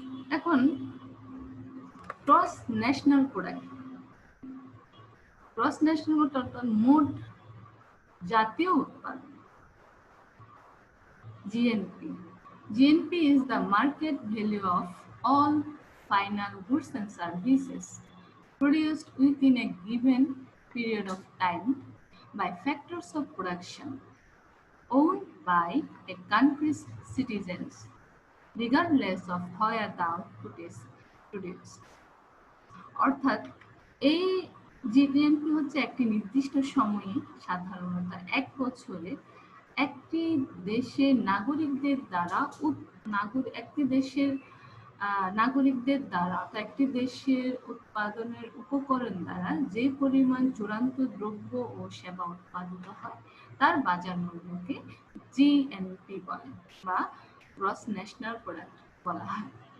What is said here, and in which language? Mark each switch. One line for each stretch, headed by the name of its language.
Bangla: এখন gross national product, gross national product অর্থাৎ মোট জাতীয় উৎপাদন, GNP.
English: GNP is the market value of all final goods and services produced within a given period of time by factors of production owned by a country's citizens, regardless of where the output is produced.
Bangla: অর্থাৎ এই GDP হচ্ছে একটি নির্দিষ্ট সময়ে, সাধারণত 1 বছরে, একটি দেশের নাগরিকদের দ্বারা একটি দেশের নাগরিকদের দ্বারা, একটি দেশের উৎপাদনের উপকরণ দ্বারা যে পরিমাণ চূড়ান্ত দ্রব্য ও সেবা উৎপাদিত হয়, তার বাজার মূল্যকে জিএনপি বলে বা গ্রস ন্যাশনাল প্রোডাক্ট বলা হয়।